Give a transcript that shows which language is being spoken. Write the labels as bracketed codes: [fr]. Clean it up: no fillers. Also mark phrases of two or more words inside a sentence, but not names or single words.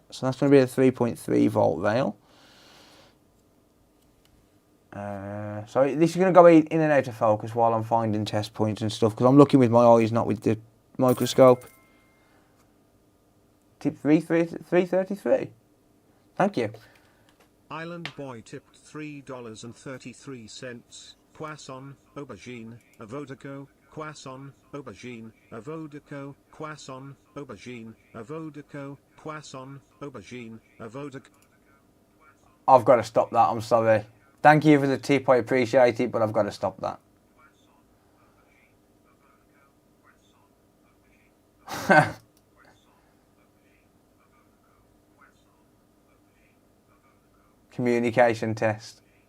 [en] So that's going to be a 3.3 volt rail. So this is going to go in and out of focus while I'm finding test points and stuff, because I'm looking with my eyes, not with the microscope. Tip 333. Thank you. Island Boy tipped $3.33. [fr] Poisson, aubergine, avodaco, Poisson, aubergine, avodaco, Poisson, aubergine, avodaco, Poisson, aubergine, avodaco. [en] I've got to stop that, I'm sorry. Thank you for the tip, I appreciate it, but I've got to stop that. Communication test.